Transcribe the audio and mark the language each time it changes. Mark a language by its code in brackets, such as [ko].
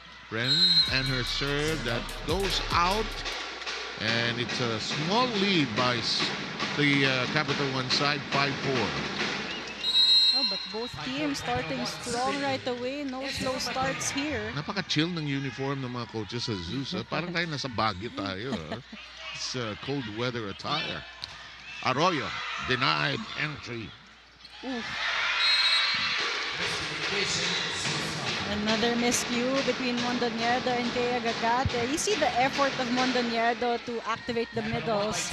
[en] Ren and her serve that goes out, and it's a small lead by the Capital One side, 5-4. Oh, but both teams starting strong right away. No slow starts here. [tl] Napaka-chill ng uniform ng mga coaches sa Zeus. Parang tayo nasa Baguio tayo. [en] It's cold weather attire. Arroyo denied entry. Oof. Another miscue between Mondoñedo and Thea Gagate. You see the effort of Mondoñedo to activate the middles.